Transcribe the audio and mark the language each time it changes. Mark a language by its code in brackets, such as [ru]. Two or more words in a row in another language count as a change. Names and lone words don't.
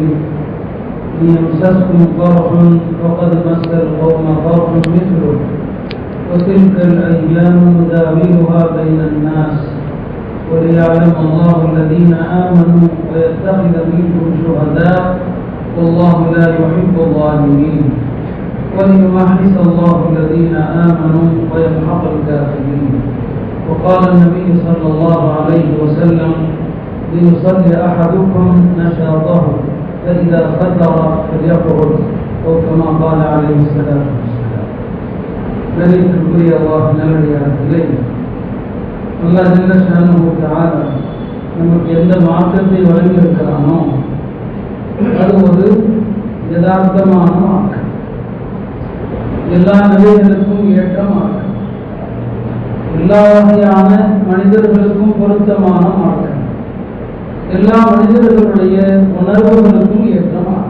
[ar] إن يمسسكم قرح فقد مس القوم قرح مثله وتلك الأيام نداولها بين الناس وليعلم الله الذين آمنوا ويتخذ منكم شهداء والله لا يحب الظالمين وليمحص الله الذين آمنوا ويمحق الكافرين. وقال النبي صلى الله عليه وسلم: ليصلي أحدكم نشاطه فإذا فتر فليقعد أو كما قال عليه الصلاة والسلام. [ta] கணிதத்திற்குரிய அல்லாஹ் நல்லடியார்களே, [ar] الله جل شأنه تعالى [ta] நமக்கு எந்த மார்க்கத்தை வழங்கியிருக்கிறானோ அது ஒரு யதார்த்தமான மார்க்கம், எல்லா நிலைகளுக்கும் ஏற்ற மார்க்கம், எல்லா வகையான மனிதர்களுக்கும் பொருத்தமான மார்க்கம், எல்லா மனிதர்களுடைய உணர்வுகளுக்கும் ஏற்ற மார்க்கம்.